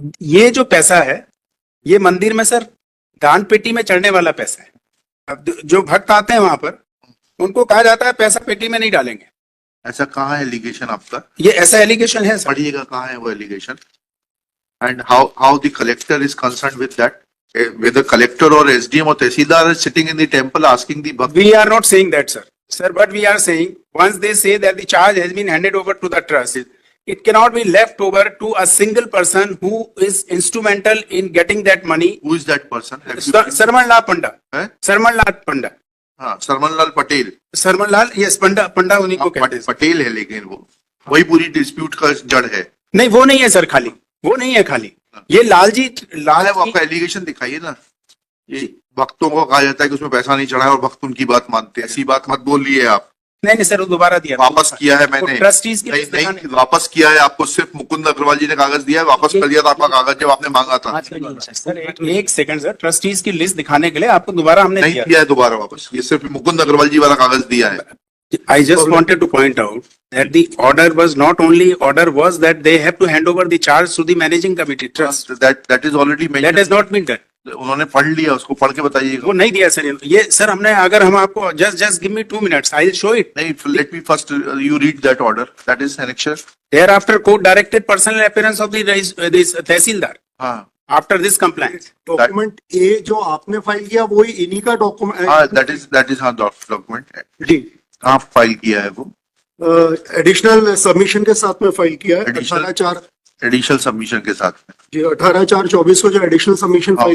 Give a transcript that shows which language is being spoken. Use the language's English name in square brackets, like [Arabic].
[Hindi] ये जो पैसा है ये मंदिर में सर दान पेटी में चढ़ने वाला पैसा है। अब जो भक्त आते हैं वहां पर उनको कहा जाता है पैसा पेटी में नहीं डालेंगे। ऐसा कहाँ है एलिगेशन आपका? ये ऐसा एलिगेशन है सर। [English] पढ़िएगा कहाँ है वो allegation, and how the collector is concerned with that, whether collector or SDM or tehsildar is sitting in the temple asking the bhakt. We are not saying that, sir. Sir, but we are saying once they say that the charge has been handed over to the trust, it cannot be left over to a single person who is instrumental in getting that money. Who is that person? Have you seen? Sarman Lal Panda. [Hindi] हैं? Sarman Lal Panda. हाँ, सरमन लाल पटेल। सरमन लाल, yes, पंडा उन्हीं को कहते हैं। पटेल है, लेकिन वो वही पूरी डिस्प्यूट का जड़ है। नहीं, वो नहीं है सर, खाली वो नहीं है, खाली ये लालजी लाल है। वो आपका एलिगेशन दिखाइए ना। ये भक्तों को कहा जाता है कि उसमें पैसा नहीं चढ़ा है और भक्त उनकी बात मानते हैं, ऐसी बात मत बोलिए आप। नहीं सर, वो दोबारा दिया, वापस किया है मैंने। ट्रस्टीज की नहीं, वापस किया है। आपको सिर्फ मुकुंद अग्रवाल जी ने कागज दिया है, वापस कर दिया था आपका कागज जब आपने मांगा था। सर एक सेकंड सर, ट्रस्टीज की लिस्ट दिखाने के लिए आपको दोबारा हमने नहीं दिया है दोबारा वापस, ये सिर्फ मुकुंद अग्रवाल जी वाला कागज दिया है। [English] I just wanted to point out that the order was not only order was that they have to hand over the charge to the managing committee trust. That is already mentioned. That has not been done. [Hindi] उन्होंने पढ़ लिया, उसको पढ़ के बताइएगा। वो नहीं दिया सर ये सर हमने, अगर हम आपको just give me 2 minutes, I will show it. [English] नहीं, let me first you read that order. That is annexure. Thereafter court directed personal appearance of the this tehsildar. [Hindi] हाँ। [English] After this compliance. [Hindi] डॉक्यूमेंट ए जो आपने file किया वही इन्हीं का document. हाँ, that is हाँ डॉक्यूमेंट जी। कहाँ फाइल किया है वो? एडिशनल सबमिशन के साथ में फाइल किया है। एडिशनल सबमिशन के साथ में जी 18/4/24 को जो एडिशनल सबमिशन फाइल